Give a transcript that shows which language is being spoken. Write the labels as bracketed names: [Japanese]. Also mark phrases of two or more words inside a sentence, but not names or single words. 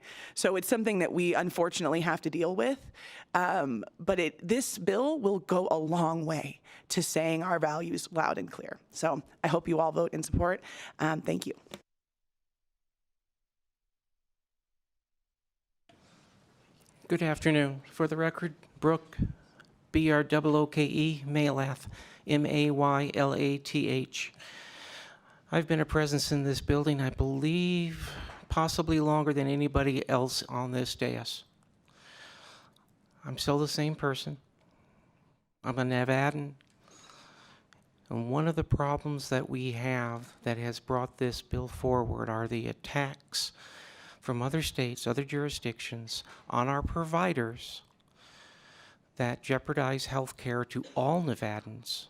[English] So it's something that we unfortunately have to deal with. But this bill will go a long way to saying our values loud and clear. So I hope you all vote in support. Thank you. Good afternoon. For the record, Brooke, B-R-O-O-K-E, Maylath, M-A-Y-L-A-T-H. I've been a presence in this building, I believe, possibly longer than anybody else on this dais. I'm still the same person. I'm a Nevadan. And one of the problems that we have that has brought this bill forward are the attacks from other states, other jurisdictions, on our providers that jeopardize health care to all Nevadans.